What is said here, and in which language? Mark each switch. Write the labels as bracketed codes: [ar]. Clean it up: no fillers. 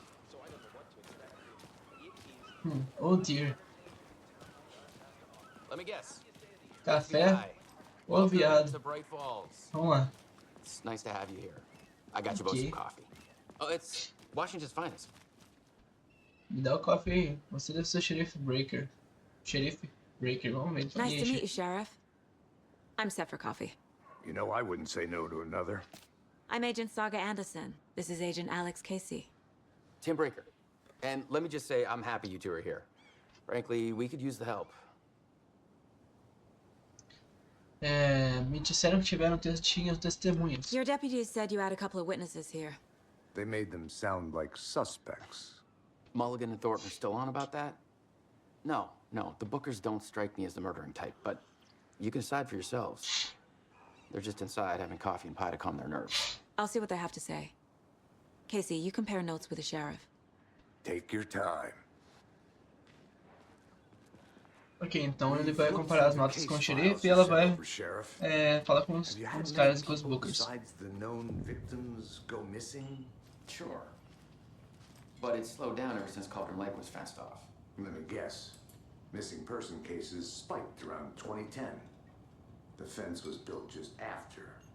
[en] So I don't know what to expect. Oh dear. Let me guess. [pt] Café ou viado? [en] To Bright Falls. [pt] Vamos lá. [en] It's nice to have you here. I got you both some coffee. Oh, it's Washington's finest. [pt] Me dá o coffee aí. Você deve ser o Sheriff Breaker. Sheriff Breaker, vamos ver. [en] Nice to meet you, Sheriff. I'm set for coffee. You know, I wouldn't say no to another. I'm Agent Saga Anderson. This is Agent Alex Casey. Tim Breaker. And let me just say, I'm happy you two are here. Frankly, we could use the help. [pt] Me disseram que tinham testemunhas. [en] Your deputies said you had a couple of witnesses here. They made them sound like suspects. Mulligan and Thornton are still on about that? No, the Bookers don't strike me as the murdering type, but you can decide for yourselves. They're just inside having coffee and pie to calm their nerves. I'll see what they have to say. Casey, you compare notes with the sheriff. Take your time. [pt] Ok, então ele vai comparar as notas com o xerife e ela vai falar com os caras e com os Bookers. [en] Besides the known victims go missing? Sure. But it's slowed down ever since Cauldron Lake was fenced off. Let me guess. Missing person cases spiked around 2010. The fence was built just after.